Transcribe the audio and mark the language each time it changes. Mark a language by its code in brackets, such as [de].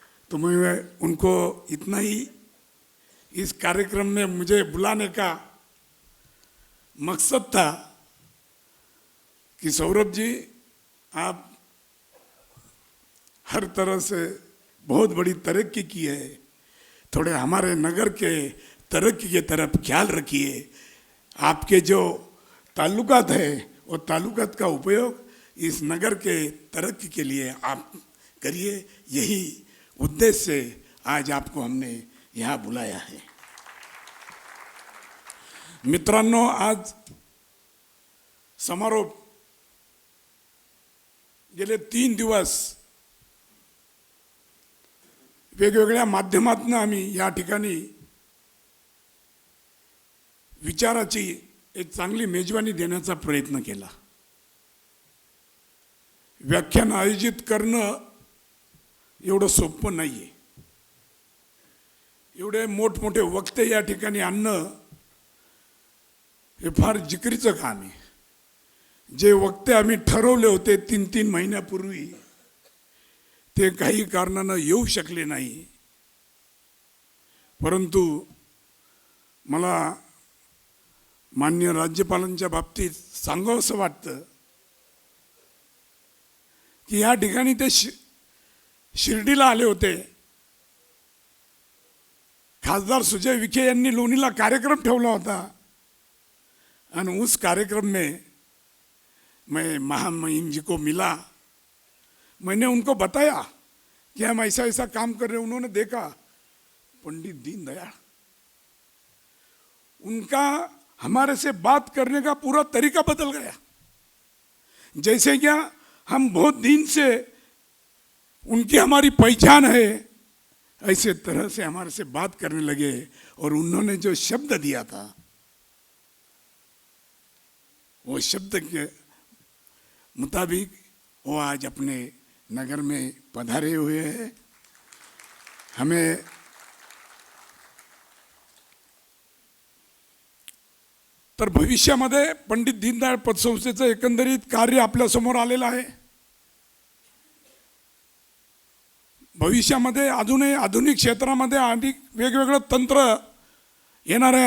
[hi] तो मैं उनको इतना ही इस कार्यक्रम में मुझे बुलाने का मकसद था कि सौरभ जी आप हर तरह से बहुत बड़ी तरक्की की है, थोड़े हमारे नगर के तरक्की के तरफ ख्याल रखिए। आपके जो ताल्लुकात है वो ताल्लुकात का उपयोग इस नगर के तरक्की के लिए आप करिए। यही उद्देश्य से आज आपको हमने यहाँ बुलाया है। [mr] मित्रांनो, आज समारोह गेले 3 दिवस वेगवेगळ्या माध्यमातून आम्ही या ठिकाणी विचाराची एक चांगली मेजवानी देण्याचा प्रयत्न केला। व्याख्यान आयोजित करणं एवढं सोपं नाहीये, एवढे मोठमोठे वक्ते या ठिकाणी आणणं हे फार जिकरीचं काम आहे. जे वक्ते आम्ही ठरवले होते 3-3 महिन्यापूर्वी ते काही कारणानं येऊ शकले नाही. परंतु मला माननीय राज्यपालांच्या बाबतीत सांगावं असं वाटतं की या ठिकाणी ते शिर्डीला आले होते. खासदार सुजय विखे यांनी लोणीला कार्यक्रम ठेवला होता [hi] और उस कार्यक्रम में मैं महामहिम जी को मिला. मैंने उनको बताया कि हम ऐसा ऐसा काम कर रहे हैं. उन्होंने देखा पंडित दीनदयाल, उनका हमारे से बात करने का पूरा तरीका बदल गया. जैसे क्या हम बहुत दिन से उनकी हमारी पहचान है, ऐसे तरह से हमारे से बात करने लगे. और उन्होंने जो शब्द दिया था वो शब्द के मुताबिक वो आज अपने नगर में पधारे हुए हैं. [mr] हमें तर भविष्यामध्ये पंडित दीनदयाळ पतसंस्थेचं एकंदरीत कार्य आपल्यासमोर आलेलं आहे. भविष्यामध्ये अजूनही आधुनिक क्षेत्रामध्ये अधिक वेगवेगळं तंत्र येणार आहे.